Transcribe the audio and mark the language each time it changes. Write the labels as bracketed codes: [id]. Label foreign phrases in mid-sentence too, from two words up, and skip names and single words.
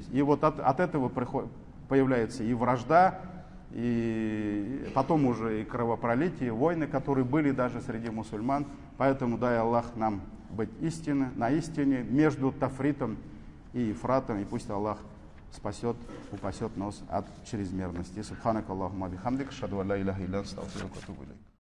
[ru] И вот от этого появляется и вражда, и потом уже и кровопролитие, и войны, которые были даже среди мусульман. Поэтому дай Аллах нам быть на истине между тафритом и ифратом, и пусть Аллах упасет нас от чрезмерности. [ar] سبحانك اللهم بحمدك أشهد لا إله إلا أنت أستغفرك وأتوب إليك.